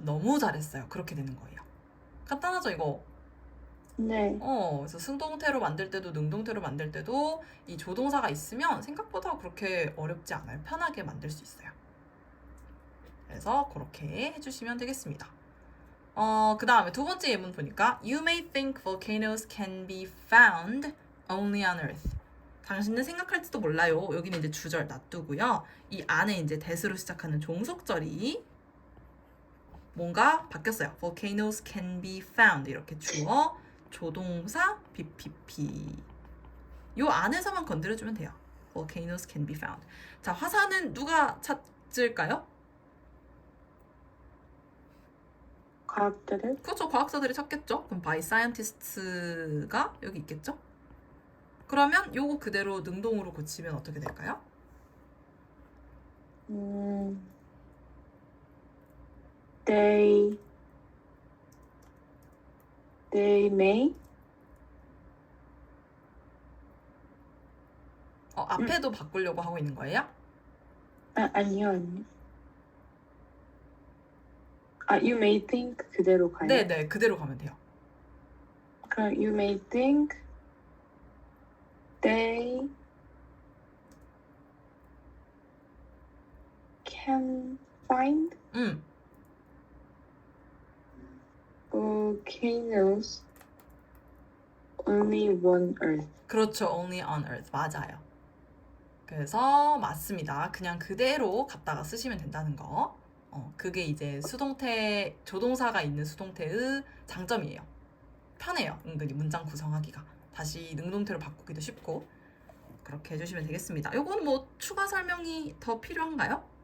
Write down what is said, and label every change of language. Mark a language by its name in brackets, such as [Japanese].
[Korean] 너무 잘했어요. 그렇게 되는 거예요. 간단하죠, 이거? 네. 그래서 수동태로 만들 때도 능동태로 만들 때도 이 조동사가 있으면 생각보다 그렇게 어렵지 않아요. 편하게 만들 수 있어요. 그래서 그렇게 해주시면 되겠습니다. 그 다음에 두 번째 예문 보니까 [English] You may think volcanoes can be found only on Earth. [Korean] 당신은 생각할지도 몰라요. 여기는 이제 주절 놔두고요. 이 안에 이제 that으로 시작하는 종속절이 뭔가 바뀌었어요. [English] Volcanoes can be found [Korean] 이렇게 주어, 조동사, BPP. 요 안에서만 건드려주면 돼요. [English] Volcanoes can be found. [Korean] 자, 화산은 누가 찾을까요? 과학자들. 그렇죠. 과학자들이 찾겠죠. 그럼 [English] by scientists [Korean] 가 여기 있겠죠. 그러면 요거 그대로 능동으로 고치면 어떻게 될까요? [English] They may. [Korean] 앞에도 바꾸려고 하고 있는 거예요? 아니요. [English] You may think [Korean] 그대로 가요? 네, 그대로 가면 돼요. 그럼 [English] you may think they can find volcanoes only on Earth. [Korean] 그렇죠. [English] Only on Earth. [Korean] 맞아요. 그래서 맞습니다. 그냥 그대로 갖다가 쓰시면 된다는 거. 그게 이제 수동태, 조동사가 있는 수동태의 장점이에요. 편해요. 은근히 문장 구성하기가. 다시 능동태로 바꾸기도 쉽고. 그렇게 해주시면 되겠습니다. 요거는 뭐 추가 설명이 더 필요한가요?